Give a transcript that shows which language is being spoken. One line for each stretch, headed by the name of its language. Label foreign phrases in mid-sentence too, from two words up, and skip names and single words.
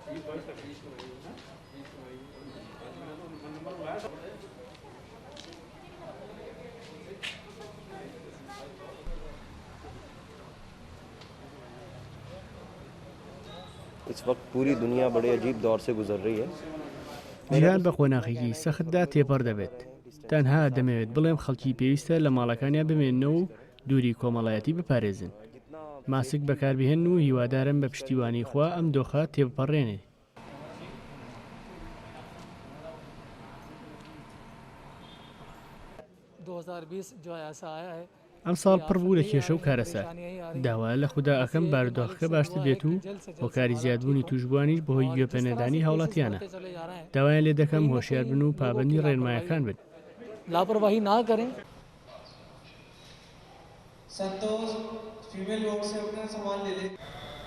Hindi: इस वक्त पूरी दुनिया बड़े अजीब दौर से गुजर रही है.
Central Kurdish: جیهان بە قۆناغێکی سەختدا تێپەڕ دەبێت. تەنها دەمەوێت بڵێم خەڵکی پێویستە لە ماڵەکانیان بمێننەوە و دووری کۆمەڵایەتی بپارێزن. ماسک بەکاربهێن و هیوادارم بە پشتیوانی خوا ئەم دۆخە تێبپەڕێنێ. ئەم ساڵ پڕ بوو لە کێشە و کارەسات. داوا لە خوددا ئەەکەم بارودۆخەکە باشتر بێت و هۆکاری زیادبوونی توشبوانیش بەهۆی گوێپێنەدانی هاوڵاتیانە. داوایان لێ دەکەم هۆشیار بن و پابەندی ڕێنمایەکان بن.
Hindi: लापरवाही ना करें. संतोष फीमेल लोग से अपना सामान ले ले.